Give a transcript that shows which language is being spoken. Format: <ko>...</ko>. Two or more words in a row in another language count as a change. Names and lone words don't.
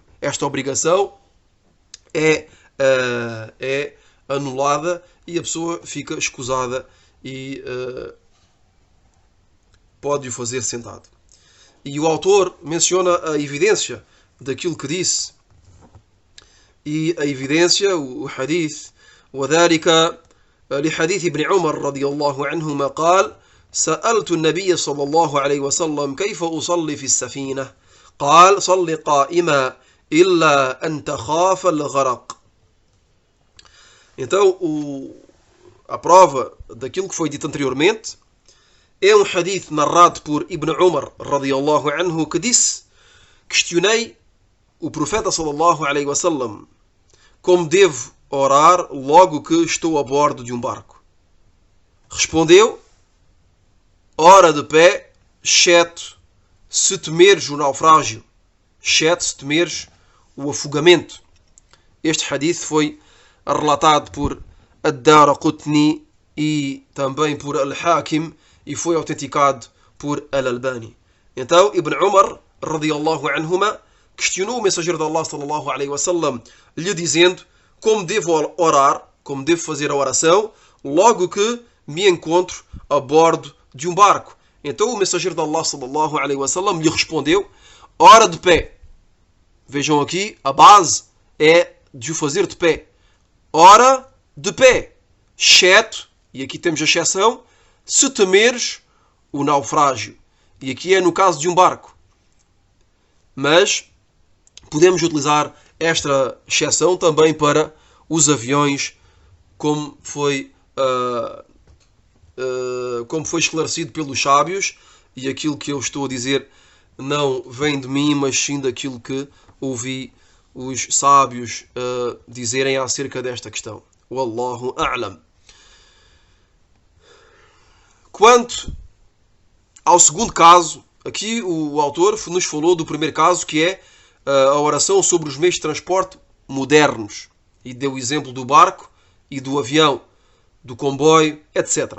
<pt>Esta obrigação é anulada e a pessoa fica escusada e pode o fazer sentado. E o autor menciona a evidência daquilo que disse. E a evidência, o hadith,</pt> <ar>وذلك لحديث ابن عمر رضي الله عنهما قال: سألت النبي صلى الله عليه وسلم كيف أصلي في السفينة؟ قال: صل قائما إلا أن تخاف الغرق.</ar> <pt>Então, a prova daquilo que foi dito anteriormente é um hadith narrado por Ibn Umar</pt> <ar>رضي الله عنه,</ar> <pt>que disse: questionei o profeta</pt> <ar>صلى الله عليه وسلم</ar> <pt>como devo orar logo que estou a bordo de um barco. Respondeu: ora de pé, exceto se temeres o naufrágio, exceto se temeres o afogamento. Este hadith foi relatado por Ad-Daraqutni e também por Al-Hakim e foi autenticado por Al-Albani. Então, Ibn Umar</pt> <ar>رضي الله عنهما</ar> <pt>questionou o mensageiro de Allah</pt> <ar>صلى الله عليه وسلم,</ar> <pt>lhe dizendo como devo orar, como devo fazer a oração logo que me encontro a bordo de um barco. Então o mensageiro de Allah</pt> <ar>صلى الله عليه وسلم</ar> <pt>lhe respondeu: ora de pé. Vejam aqui, a base é de o fazer de pé. Ora de pé, exceto, e aqui temos a exceção, se temeres o naufrágio. E aqui é no caso de um barco. Mas podemos utilizar esta exceção também para os aviões, como foi esclarecido pelos sábios, e aquilo que eu estou a dizer não vem de mim, mas sim daquilo que ouvi os sábios dizerem acerca desta questão.</pt> <ar>والله أعلم.</ar> <pt>Quanto ao segundo caso, aqui o autor nos falou do primeiro caso, que é a oração sobre os meios de transporte modernos, e deu o exemplo do barco e do avião, do comboio, etc.</pt>